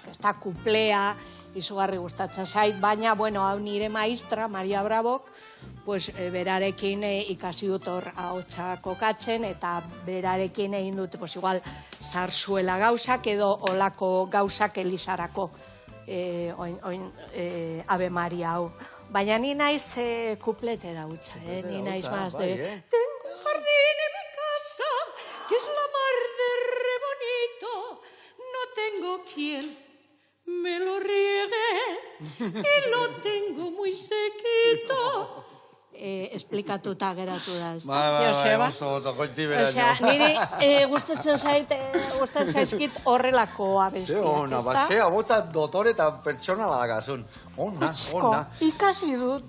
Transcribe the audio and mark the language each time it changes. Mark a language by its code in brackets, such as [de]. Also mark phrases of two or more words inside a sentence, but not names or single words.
[eu] Ez da kuplea, izugarri gustatzen zait, baina, bueno, hau nire maistra, Maria Brabok, pues berarekin ikasi dut hor ahotsa kokatzen, eta berarekin egin dut, pues igual, zarzuela gauzak edo olako gauzak Elizarako Ave Maria hau. Baina ni naiz kupletera hutsa, ni naiz [es] más de... Tengo jardín en mi casa, que es la mar de re bonito, no tengo quien me lo riegue, y lo tengo muy sequito. [eu] Esplikatuta geratu da, ez da? Bai, oso, goitibera. Osea, niri gustatzen zaizkit horrelako abestiak, ez da? Ona, basea, botza dotore eta pertsonala dagazun. Ona. Ikasi dut.